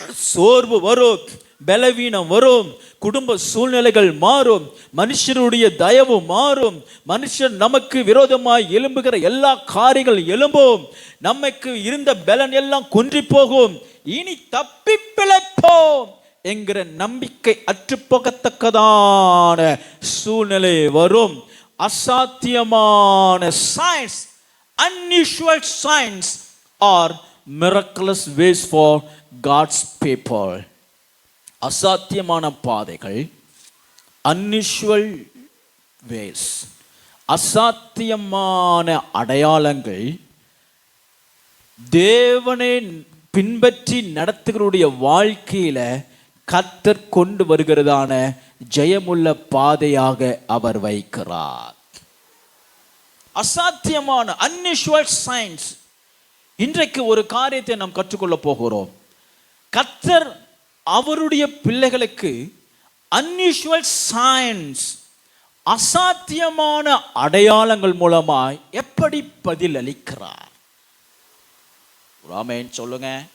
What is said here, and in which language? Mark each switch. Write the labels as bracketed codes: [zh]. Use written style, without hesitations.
[ta] சோர்வு வரும், பலவீனம் வரும், குடும்ப சூழ்நிலைகள் மாறும், மனுஷருடைய தயவு மாறும், மனுஷன் நமக்கு விரோதமாய் எழும்புகிற எல்லா காரியங்கள் எழும்பும், நமக்கு இருந்த பலன் எல்லாம் குன்றி போகும், இனி தப்பி பிழைப்போம் என்கிற நம்பிக்கை அற்றுப்போகத்தக்கதான சூழ்நிலை வரும். அசாத்தியமான [en] signs, unusual signs are miraculous ways for God's people. [ta] அசாத்தியமான பாதைகள், [en] unusual ways, [ta] அசாத்தியமான அடையாளங்கள் தேவனை பின்பற்றி நடத்துகிறவருடைய வாழ்க்கையில கர்த்தர் கொண்டு வருகிறதான ஜெயமுள்ள பாதையாக அவர் வைக்கிறார். அசாத்தியமான [en] unusual signs. [ta] இன்றைக்கு ஒரு காரியத்தை நாம் கற்றுக்கொள்ள போகிறோம். கர்த்தர் அவருடைய பிள்ளைகளுக்கு [en] unusual signs, [ta] அசாத்தியமான அடையாளங்கள் மூலமாய் எப்படி பதில் அளிக்கிறார்? ஆமென் சொல்லுங்க.